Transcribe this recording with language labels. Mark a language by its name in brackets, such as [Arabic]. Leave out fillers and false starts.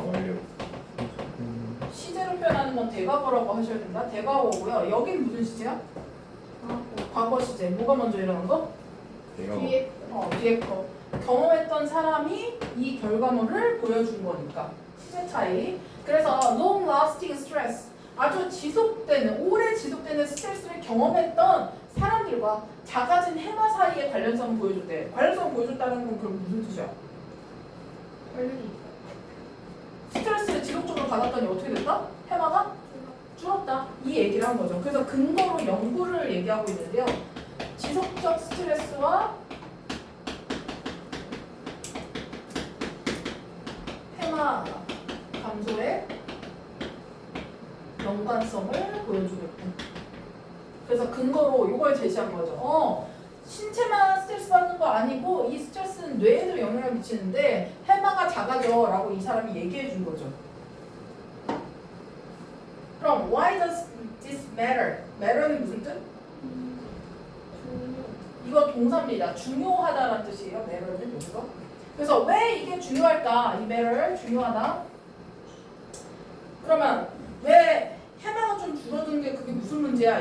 [Korean] 완료. 시제로 표현하는 건 대과거라고 하셔야 된다. 대과거고요. 여긴 무슨 시제야? 과거 시제. 뭐가 먼저 일어난 거? 내가 뒤에 뒤에 거. 경험했던 사람이 이 결과물을 보여준 거니까. 시제 차이. 그래서 [English] long lasting stress. [Korean] 아주 지속되는, 오래 지속되는 스트레스를 경험했던 사람들과 작아진 해마 사이의 관련성을 보여줬대. 관련성을 보여줬다는 건 그럼 무슨 뜻이야? 관련이 있어요. 스트레스를 지속적으로 받았더니 어떻게 됐다? 해마가 줄었다. 이 얘기를 한 거죠. 그래서 근거로 연구를 얘기하고 있는데요. 지속적 스트레스와 해마 감소의 연관성을 보여주고 있다. 그래서 근거로 이걸 제시한 거죠. 신체만 스트레스 받는 거 아니고 이 스트레스는 뇌에도 영향을 미치는데 해마가 작아져 라고 이 사람이 얘기해 준 거죠. 그럼 [English] why does this matter? [Korean] matter는 무슨 뜻? 이거 동사입니다. 중요하다라는 뜻이에요. matter는 여기서. 그래서 왜 이게 중요할까? 이 matter 중요하다. 그러면 왜 해마가 좀 줄어드는 게 그게 무슨 문제야?